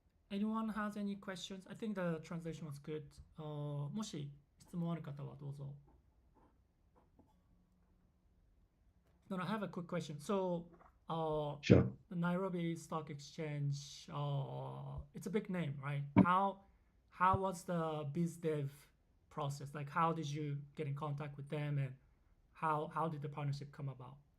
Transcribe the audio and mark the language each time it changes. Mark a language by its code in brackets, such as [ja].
[en] Anyone has any questions? I think the translation was good. [ja] もし質問ある方はどうぞ。 [en] No, I have a quick question. So, Sure. the Nairobi Stock Exchange, it's a big name, right? How was the biz dev process? Like, how did you get in contact with them, and how did the partnership come about?